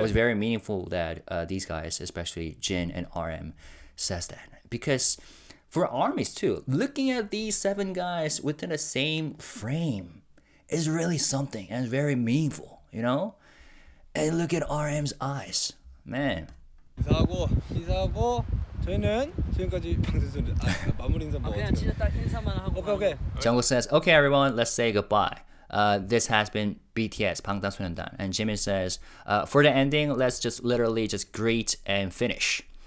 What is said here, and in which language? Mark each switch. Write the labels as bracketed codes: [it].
[en] was very meaningful that these guys, especially Jin and RM, says that. Because for armies too, looking at these 7 guys within the same frame is really something and it's very meaningful, you know? And look at RM's eyes. Man. [ko] 인사하고 저희는 지금까지 방탄소년 마무리 인사 뭐 그냥 진짜 딱 인사만 하고. 오케이. [en] Jungkook says, okay everyone, let's say goodbye. This has been BTS, [ko] 방탄소년단. [en] And Jimin says, for the ending, let's just literally just greet and finish.